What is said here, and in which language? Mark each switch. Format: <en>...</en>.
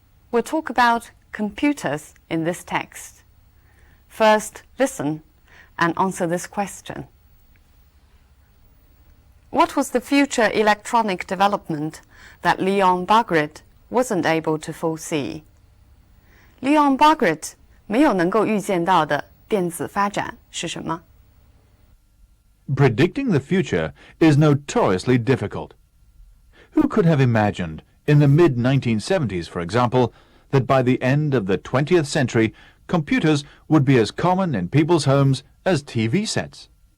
<en>We'll talk about computers in this text. First, listen and answer this question. What was the future electronic development that Leon Bagrit wasn't able to foresee?</en> <zh>Leon Bagrit 没有能够预见到的电子发展是什么？</zh> <en>Predicting the future is notoriously difficult. Who could have imagined, in the mid-1970s, for example, that by the end of the 20th century, computers would be as common in people's homes as TV sets?</en>